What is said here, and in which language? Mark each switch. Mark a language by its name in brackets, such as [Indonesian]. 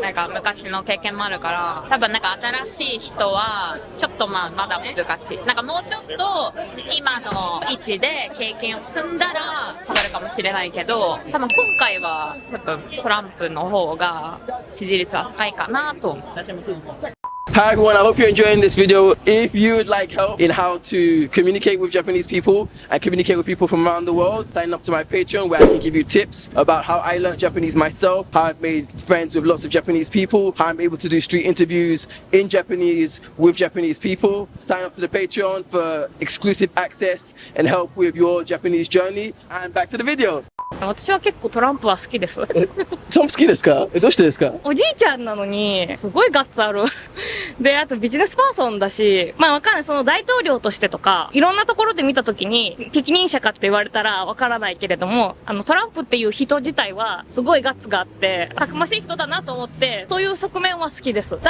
[Japanese] なんか昔の経験もあるから、多分なんか新しい人は、ちょっとまあまだ難しい。なんかもうちょっと今の位置で経験を積んだら変わるかもしれないけど、多分今回は多分トランプの方が支持率は高いかなと思う。 [English] Hi everyone, I hope you're enjoying this video. If you would like help in how to communicate with Japanese people and communicate with people from around the world, sign up to my Patreon where I can give you tips about how I learned Japanese myself, how I've made friends with lots of Japanese people, how I'm able to do street interviews in Japanese with Japanese people. Sign up to the Patreon for exclusive access and help with your Japanese journey. And back to the video. [Japanese] 私は結構トランプは好きです。トランプ好きですか？どうしてですか？おじいちゃんなのに、すごいガッツある。で、あとビジネスパーソンだし、まあわかんない。その大統領としてとか、いろんなところで見たときに、適任者かって言われたらわからないけれども、トランプっていう人自体は、すごいガッツがあって、たくましい人だなと思って、そういう側面は好きです。